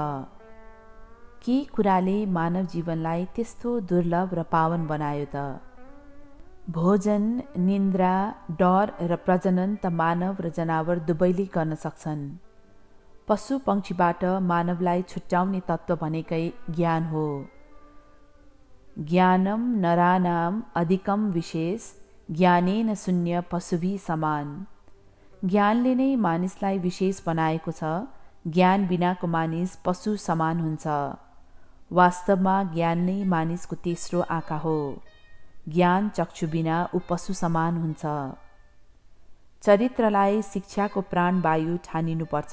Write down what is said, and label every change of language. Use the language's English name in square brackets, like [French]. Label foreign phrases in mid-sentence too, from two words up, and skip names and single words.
[Nepali] के कुराले मानव जीवनलाई त्यस्तो दुर्लभ र पावन बनायो त? भोजन, निन्द्रा, डर र प्रजनन त मानव र जनावर दुवैले गर्न सक्छन्। पशु पक्षीबाट मानवलाई छुट्याउने तत्त्व भनेकै ज्ञान हो। [Sanskrit] ज्ञानम नरानाम अधिकम विशेष, ज्ञानेन शून्य पशुभि समान। [Nepali] ज्ञानले नै मानिसलाई विशेष बनाएको छ। ज्ञान बिनाको मानिस पशु समान हुन्छ। वास्तवमा ज्ञान नै मानिसको तेस्रो आँखा हो। ज्ञान चक्षु बिना ऊ पशु समान हुन्छ। चरित्रलाई शिक्षाको प्राणवायु ठानिनुपर्छ।